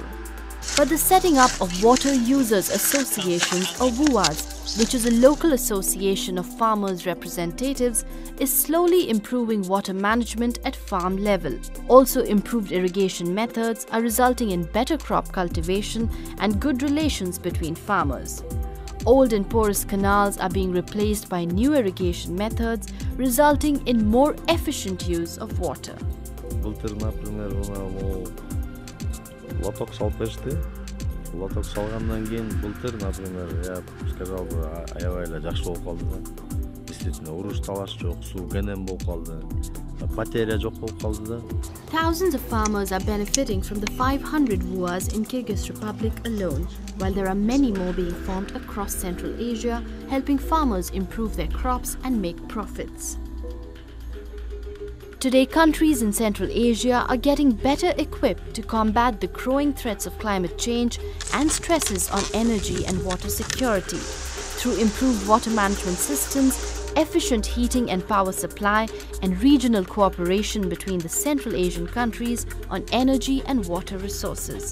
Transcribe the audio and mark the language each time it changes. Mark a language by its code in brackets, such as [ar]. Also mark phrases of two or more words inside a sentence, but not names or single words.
[en] But the setting up of Water Users Associations, or WUAs, which is a local association of farmers' representatives, is slowly improving water management at farm level. Also, improved irrigation methods are resulting in better crop cultivation and good relations between farmers. Old and porous canals are being replaced by new irrigation methods, resulting in more efficient use of water. [ky] Лоток салып беришти. Лоток салгандан кийин былтыр, например, [ru] я сказал бы, [ky] аябай эле жакшы болуп калды да. Действительно, уруш талаш жок, суу кенен болуп калды. Потеря жок болуп калды да. [en] Thousands of farmers are benefiting from the 500 WUAs in Kyrgyz Republic alone, while there are many more being formed across Central Asia, helping farmers improve their crops and make profits. Today, countries in Central Asia are getting better equipped to combat the growing threats of climate change and stresses on energy and water security through improved water management systems, efficient heating and power supply, and regional cooperation between the Central Asian countries on energy and water resources.